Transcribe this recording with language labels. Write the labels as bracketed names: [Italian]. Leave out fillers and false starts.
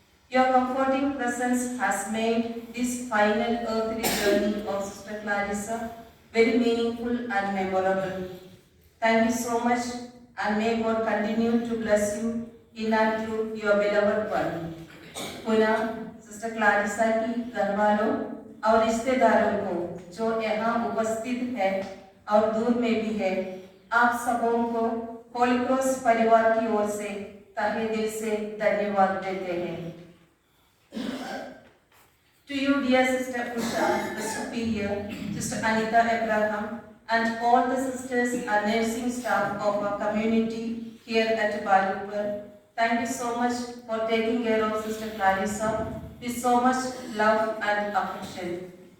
[English] Your comforting presence has made this final earthly journey of Sister Clarissa very meaningful and memorable. Thank you so much, and may God continue to bless you in and through your beloved one. [Hindi] पुनः sister Clarissa की घरवालों और रिश्तेदारों को जो यहाँ उपस्थित है और दूर में भी है, आप सबों को होली क्रॉस परिवार की ओर से तहे दिल से धन्यवाद देते हैं। [English] To you, dear Sister Usha, the Superior, Sister Anita Abraham, and all the sisters and nursing staff of our community here at Balupur, thank you so much for taking care of Sister Clarissa with so much love and affection.